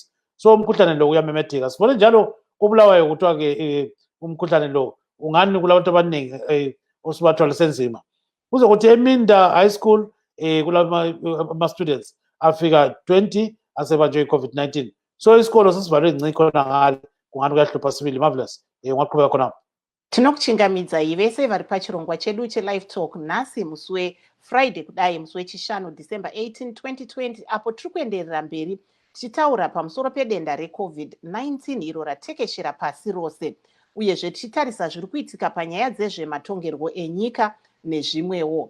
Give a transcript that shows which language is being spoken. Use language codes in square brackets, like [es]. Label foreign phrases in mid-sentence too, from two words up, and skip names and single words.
[nd] So umkhuhlane lo uyamemetheka. Sibone njalo kubulawayo kuthiwa-ke umkhuhlane lo ungani kulabantu abaningi osibathwala senzima. Kuzokuthi eMinda High School kulama-students afika 20 asebanjwe i-COVID-19. So isikolo sesivalwe ngci khona ngale kungani kuyahlupha sibili. Marvelous, ungaqhubeka khona. [sn] Tinokuchingamidza vese vari pachirongwa chedu cheLiveTalk nhasi musi weFriday kudai musi wechishanu December 18, 2020, apo tiri kuenderera mberi tichitaura pamusoro pedenda reCOVID-19 iro ratekeshera pasi rose, uyezve tichitarisa zviri kuitika panyaya dzezvematongerwo enyika nezvimwewo.